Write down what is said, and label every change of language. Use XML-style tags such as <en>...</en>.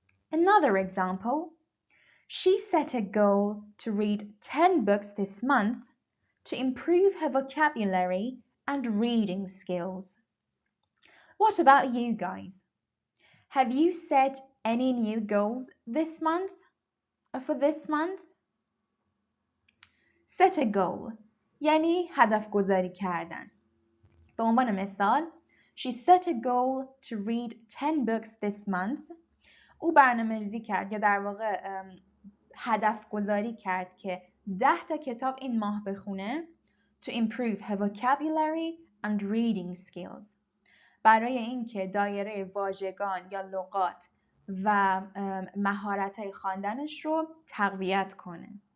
<en>Another example, she set a goal to read 10 books this month to improve her vocabulary and reading skills. What about you guys? Have you set any new goals this month or for this month?</en> <fa>Set a goal یعنی هدف گذاری کردن. به عنوان مثال</fa> <en>She set a goal to read 10 books this month.</en> <fa>او برنامه‌ریزی کرد یا در واقع هدف گذاری کرد که 10 تا کتاب این ماه بخونه</fa> <en>to improve her vocabulary and reading skills.</en> <fa>برای اینکه دایره واژگان یا لغات و مهارت‌های خواندنش رو تقویت کنه.</fa>